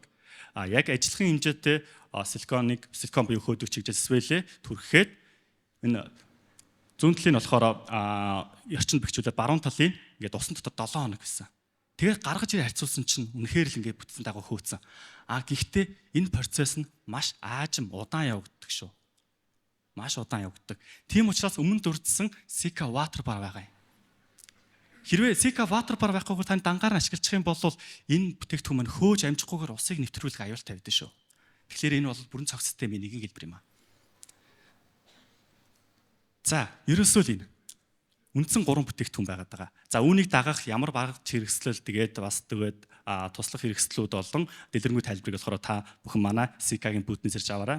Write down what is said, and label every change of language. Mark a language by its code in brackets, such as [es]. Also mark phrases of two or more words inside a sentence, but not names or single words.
[mn] Яг ажиллахын хэмжээтэй силикон буюу хөөдөг чигжээс свэлээ түрхэхэд энэ зүүн талын болохоор эрчим бэхжүүлээд баруун талын ингээд усан дотор 7 хоног гэсэн. Тэгээд гаргаж ирээ харьцуулсан чинь үнэхээр л ингээд бүтцэн дагуу хөөцсөн. Гэхдээ энэ процесс нь маш аажим удаан явагддаг шүү. Маш удаан явагддаг. Тийм учраас өмнө дурдсан Sika water bar байгаа юм. Хэрвээ Sika water bar байхгүйгээр тань дангаар нь ашиглах юм бол энэ бүтээгдэхүүн маань хөөж амжихгүйгээр усыг нэвтрүүлэх аюултай байдаг шүү. Тэгэхээр энэ бол бүрэн цогц системийн нэгэн хэлбэр юм аа. За, ерөөсөө л энэ үндсэн 3 бүтээгдэхүүн байгаад байгаа. За үүнийг дагах ямар багц хэрэгслэл тэгээд бас тэгээд туслах хэрэгслүүд болон дэлгэрэнгүй тайлбарыг болохоор та бүхэн манай Sika-гийн бүтнээс ирж аваарай.